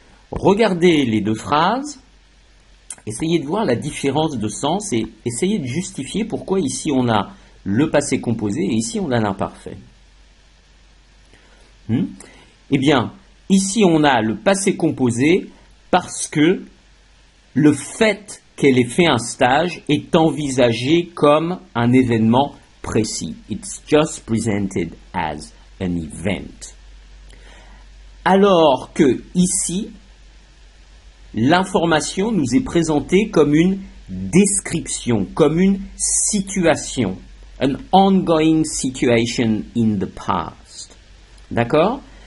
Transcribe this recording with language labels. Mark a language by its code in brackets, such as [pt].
[fr] Regardez les 2 phrases, essayez de voir la différence de sens et essayez de justifier pourquoi ici on a le passé composé et ici on a l'imparfait. Eh bien, ici on a le passé composé parce que le fait qu'elle ait fait un stage est envisagé comme un événement précis. [en] It's just presented as an event. [fr] Alors que ici, l'information nous est présentée comme une description, comme une situation. [en] An ongoing situation in the past. D'accord?